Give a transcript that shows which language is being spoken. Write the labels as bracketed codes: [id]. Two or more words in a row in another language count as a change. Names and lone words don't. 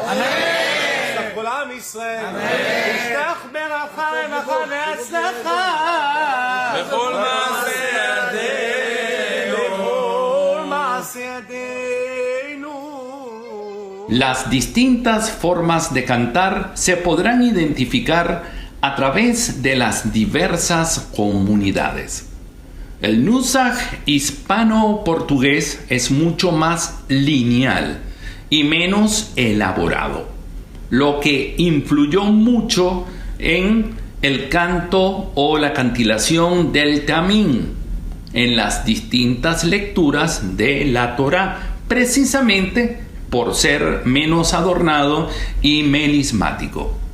[he] יפתח כל עם ישראל. יפתח ברכה, רווחה והצלחה. בכל מעשה ידינו. בכל מעשה ידינו. [es] Las distintas formas de cantar se podrán identificar a través de las diversas comunidades. El nusach hispano-portugués es mucho más lineal y menos elaborado, lo que influyó mucho en el canto o la cantilación del tamín en las distintas lecturas de la Torá, precisamente por ser menos adornado y melismático.